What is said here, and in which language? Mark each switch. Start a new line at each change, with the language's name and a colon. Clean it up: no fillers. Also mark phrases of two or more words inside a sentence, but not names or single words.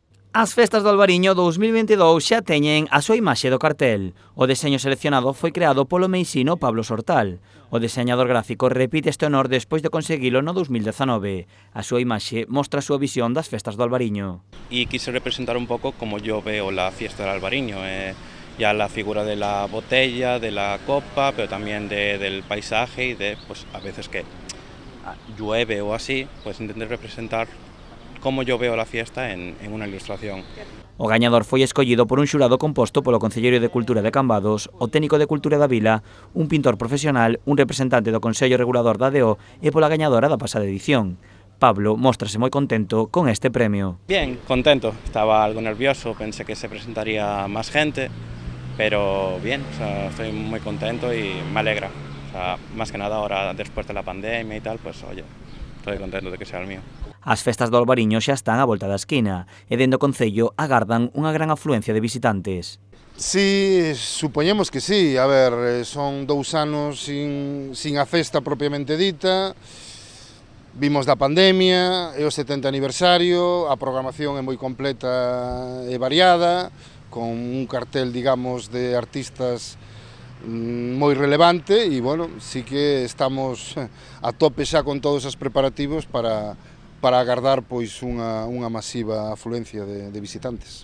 Galician: As festas do Albariño 2022 xa teñen a súa imaxe do cartel. O deseño seleccionado foi creado polo meisino Pablo Sortal. O deseñador gráfico repite este honor despois de conseguilo no 2019. A súa imaxe mostra a súa visión das festas do Albariño.
Spanish: Y quise representar un poco como yo veo la fiesta del Albariño, ya la figura de la botella, de la copa, pero también del paisaje y de, pues a veces que llueve o así, pues intenté representar como yo veo la fiesta en una ilustración.
Galician: O gañador foi escollido por un xurado composto polo Concelleiro de Cultura de Cambados, o técnico de Cultura da Vila, un pintor profesional, un representante do Consello Regulador da ADO e pola gañadora da pasada edición. Pablo móstrase moi contento con este premio.
Spanish: Bien, contento. Estaba algo nervioso, pensé que se presentaría más gente, pero bien, o sea, estoy muy contento y me alegra. O sea, más que nada ahora, después de la pandemia y tal, pues oye, estoy contento de que sea el mío.
Galician: As festas do Albariño xa están á volta da esquina e dende o Concello agardan unha gran afluencia de visitantes. Sí, supoñemos que sí. A ver, son 2 anos sin a festa propiamente dita. Vimos da pandemia, é o 70 aniversario, a programación é moi completa e variada, con un cartel, digamos, de artistas moi relevante e, bueno, sí que estamos a tope xa con todos os preparativos para agardar pois unha masiva afluencia de visitantes.